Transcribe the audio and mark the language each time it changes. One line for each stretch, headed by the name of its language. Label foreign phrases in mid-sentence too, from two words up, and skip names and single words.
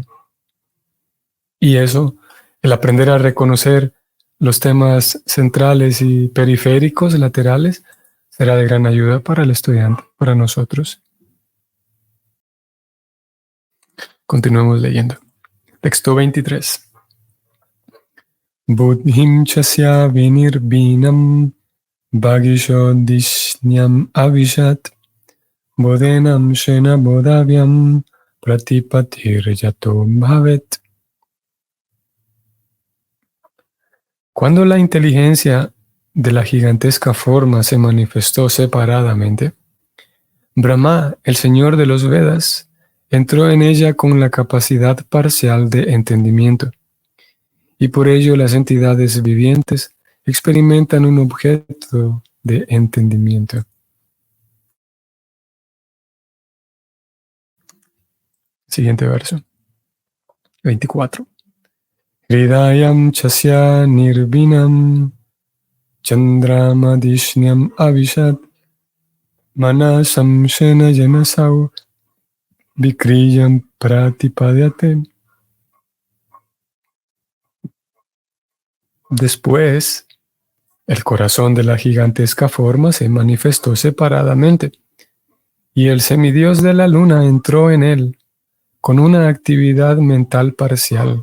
Spanish: Y eso, el aprender a reconocer los temas centrales y periféricos, laterales, será de gran ayuda para el estudiante, para nosotros. Continuemos leyendo. Texto 23.
Sanskrit: Buddhim chasya vinirbhinam bhagishodishnyam avishat bodhenam shena bodhavyam pratipatiryato bhavet.
Spanish: Cuando la inteligencia de la gigantesca forma se manifestó separadamente, Brahma, el señor de los Vedas, entró en ella con la capacidad parcial de entendimiento, y por ello las entidades vivientes experimentan un objeto de entendimiento. Siguiente verso. 24.
Sanskrit: Hridayam chasya nirbhinam chandramadishnyam avishat manasam shena janasau vikriyam pratipadyate.
Spanish: Después, el corazón de la gigantesca forma se manifestó separadamente, y el semidios de la luna entró en él con una actividad mental parcial.